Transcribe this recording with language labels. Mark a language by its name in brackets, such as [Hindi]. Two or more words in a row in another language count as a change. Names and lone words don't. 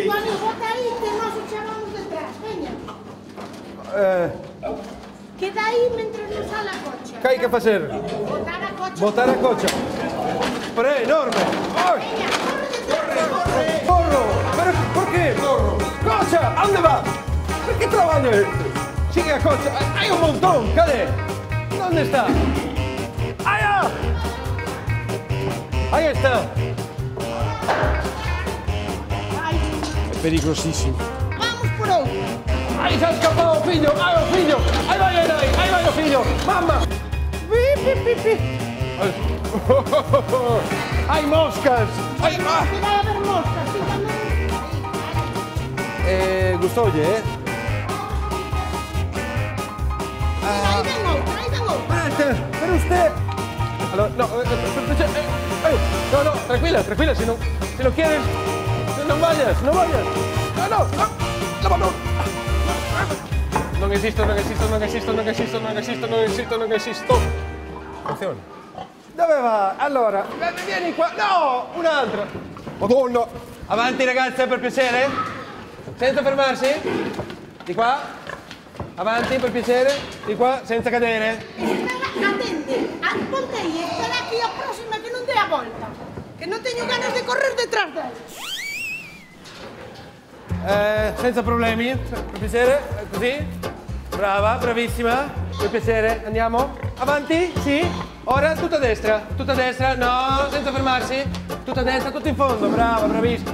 [Galician] Bueno, bota aí que nós o chamamos detrás, veña. Queda aí mentre nos sale a cocha. Que hai que facer? Botar a cocha. Botar a cocha. Pero é enorme. Ai, Veña, corre detrás. corro. [Spanish] ¿Dónde? Sigue a coche. Hay un montón. ¿Cadê? ¿Dónde está? ¡Allá! Ahí está. Es peligrosísimo. [Galician] Vamos por outro. [Spanish] ¡Ahí se ha escapado, fillo! ¡Ay, oh, fillo! ¡Ahí va el ¡ahí va el fillo! ¡Mamma! ¡Pi, pi, pi, pi! ¡Hay moscas! ¡Ay, ah! [Galician] Que vai haber moscas, sí, tamén. Gustolle, Aí ven outra, aí ven outra. [Spanish] Pero usted... No, tranquila, si no quieres... No vayas. No, [Galician] Non existo. [Italian] Attenzione. Dove va? Allora, vieni qua. No, un'altra. Madonna. Avanti ragazze, per piacere. Senza fermarsi. Di qua. Avanti, per piacere. Di qua, senza cadere. [Galician] Espera, atende. Ponte aí, espera aquí a próxima que non dé a volta. Que non teño ganas de correr detrás dela. [Italian] Senza problemi, per piacere, così. Brava, bravissima. Per piacere, andiamo. Avanti, sì. Ora tutta a destra, no, senza fermarsi. Tutta a destra, tutto in fondo, brava, bravissima.